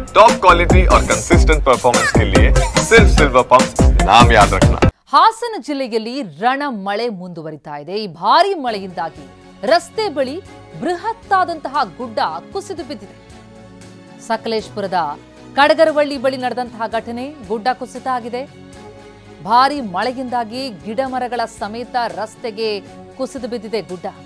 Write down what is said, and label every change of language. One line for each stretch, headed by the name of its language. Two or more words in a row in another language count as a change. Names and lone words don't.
English: top quality
Hindi: और
English: consistent performance
Hindi: के लिए सिर्फ सिल्वर पंप नाम याद रखना।
Kannada: ಹಾಸನ ಜಿಲ್ಲೆಯಲ್ಲಿ ರಣ ಮಳೆ ಮುಂದುವರಿತಾ ಇದೆ। ಈ ಭಾರಿ ಮಳೆಯಿಂದಾಗಿ ರಸ್ತೆ ಬಳಿ ಬೃಹತ್ತಾದಂತಹ ಗುಡ್ಡ ಕುಸಿದು ಬಿದ್ದಿದೆ। ಸಕಲೇಶಪುರದ ಕಡಗರವಳ್ಳಿ ಬಳಿ ನಡೆದಂತಹ ಘಟನೆ, ಗುಡ್ಡ ಕುಸಿತ ಆಗಿದೆ। ಭಾರಿ ಮಳೆಯಿಂದಾಗಿ ಗಿಡಮರಗಳ ಸಮೇತ ರಸ್ತೆಗೆ ಕುಸಿದು ಬಿದ್ದಿದೆ ಗುಡ್ಡ।